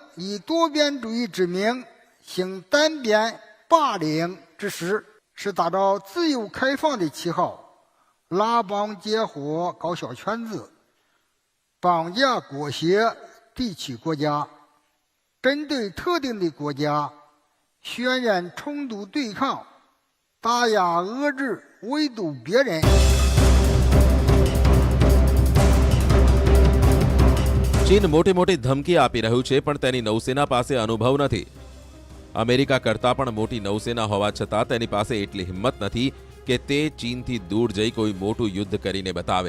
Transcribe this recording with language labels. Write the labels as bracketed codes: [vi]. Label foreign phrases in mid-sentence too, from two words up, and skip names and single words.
[zh] 以多边主义之名行单边霸凌之实，是打着自由开放的旗号，拉帮结伙搞小圈子，绑架裹挟地区国家，针对特定的国家渲染冲突对抗，打压遏制围堵别人。 [gu] ચીન મોટી મોટી ધમકી આપી રહ્યું છે, પણ તેની નૌસેના પાસે અનુભવ નથી. અમેરિકા કરતાં પણ મોટી નૌસેના હોવા છતાં તેની પાસે એટલી હિંમત નથી કે તે ચીનથી દૂર જઈ કોઈ મોટું યુદ્ધ કરીને બતાવે.